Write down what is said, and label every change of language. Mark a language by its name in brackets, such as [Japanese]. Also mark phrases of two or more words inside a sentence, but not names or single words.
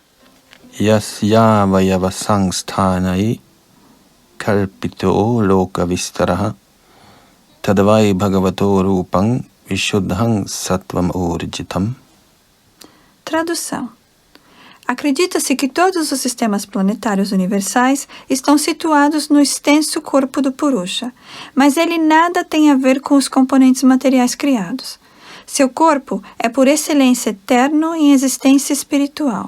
[Sanskrit] यस्यावयव संस्थानैः कल्पितो लोक विस्तरः तद्वै भगवतो रूपं विशुद्धं सत्त्वम् ऊर्जितम्. [Portuguese] Tradução. Acredita-se que todos os sistemas planetários universais estão situados no extenso corpo do Purusha, mas ele nada tem a ver com os componentes materiais criados. Seu corpo é por excelência eterno em existência espiritual.